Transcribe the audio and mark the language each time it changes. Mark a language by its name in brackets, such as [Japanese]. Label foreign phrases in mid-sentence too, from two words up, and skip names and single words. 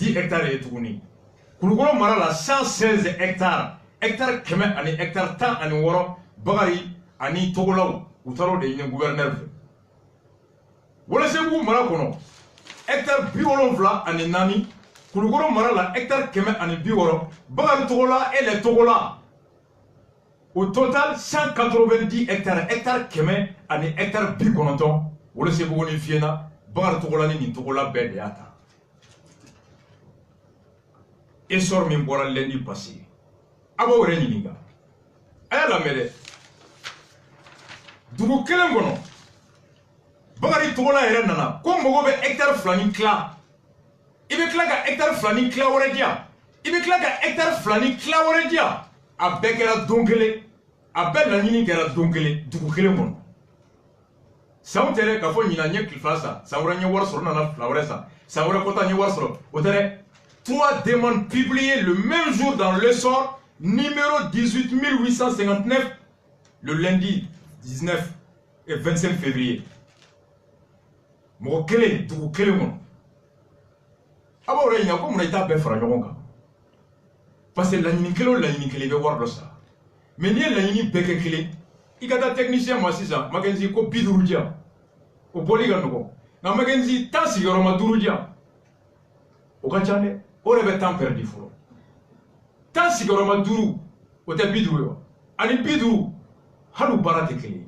[Bambara] 10 hectares ye tuguni Kulukɔrɔ mara la 116 hectares hectare 100 ani hectare 16 Bakari ani Togolaw u taara o de ɲini gouverneur fɛ Welesebugu mara kɔnɔ hectare 74 ani 4 Kulukɔrɔ mara la hectare 100 ani 60 Bakari Togola [French] et les Togola au total [Bambara] 190 hectares hectare 100 ani hectare 90 Welesebugu ni Fiɲɛna Bakari Togola ni nin Togola bɛɛ de y'a ta essor min bɔra [French] lundi passé [Bambara] a b'aw yɛrɛ ɲininka a y'a lamɛn dɛ dugu kelen kɔnɔ Bakari Togola yɛrɛ nana ko mago bɛ hectare 2 ni tila i bɛ tila ka hectare 2 ni tila wɛrɛ di yan i bɛ tila ka hectare 2 ni tila wɛrɛ di yan a bɛɛ kɛra don kelen a bɛɛ laɲini kɛra don kelen dugu kelen kɔnɔ sanw tɛ dɛ k'a fɔ ɲinan n ye fila san san wɛrɛ n ye wari sɔrɔ n nana fila wɛrɛ san wɛrɛ kɔta n ye wari sɔrɔ o tɛ dɛ [French] 3 demandes publiées le même jour dans l'essor numéro 18859 le lundi 19 et 25 février [Bambara] mɔgɔ kelen dugu kelen kɔnɔ a b'aw yɛrɛ ɲininka ko munna i t'a bɛɛ fara ɲɔgɔn kan [French] parce que [Bambara] laɲini kelen o laɲini kelen i bɛ wari dɔ sara mais n'i ye laɲini bɛɛ kɛ kelen i ka taa technicien ma sisan Mackenzie ko 50 di yan o bɔli ka nɔgɔn nka Mackenzie 10 sigiyɔrɔma 5 di yan o ka ca dɛ o de bɛ [French] temps perdu [Bambara] fɔlɔ 10 sigiyɔrɔma 5 o tɛ 50 ye wa ani 50 hali u baara tɛ kelen ye